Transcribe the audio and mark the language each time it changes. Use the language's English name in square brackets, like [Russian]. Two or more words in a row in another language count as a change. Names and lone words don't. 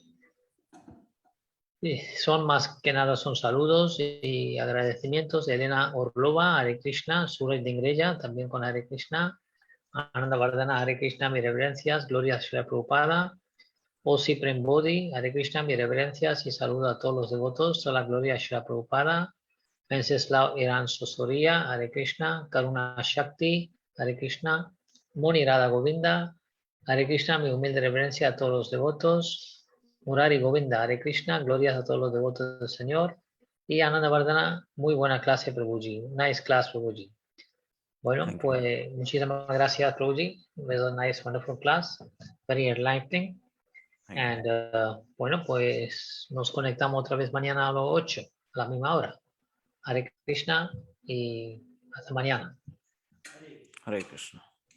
[Spanish] Son más que nada son saludos y agradecimientos de Elena Orlova, [Sanskrit] Hare Krishna, [Spanish] Suraj Dingreya, también con [Sanskrit] Hare Krishna, Ananda Vardhana, Hare Krishna, [Spanish] mis reverencias, Gloria a Srila Prabhupada, Osi Prembodhi, [Sanskrit] Hare Krishna, [Spanish] mis reverencias y saludo a todos los devotos, toda la gloria a Srila Prabhupada, Wenceslao Irán Sosoria, [Sanskrit] Hare Krishna, [Spanish] Karuna Shakti, [Sanskrit] Hare Krishna, [Spanish] Moni Radha Govinda, [Sanskrit] Hare Krishna, [Spanish] mi humilde reverencia a todos los devotos, [Sanskrit] Murari Govinda, Hare Krishna, [Spanish] glorias a todos los devotos del Señor. Y Ananda Vardhana, muy buena clase, Prabhuji. [English] Nice class, Prabhuji. Bueno, Thank you. [Spanish] pues muchísimas gracias, Prabhuji. [English] It was a nice, wonderful class. Very enlightening. Thank you. And, [Spanish] bueno, pues nos conectamos otra vez mañana a las 8, a la misma hora. [Sanskrit] Hare Krishna [Spanish] y hasta mañana. [Sanskrit] Hare Krishna.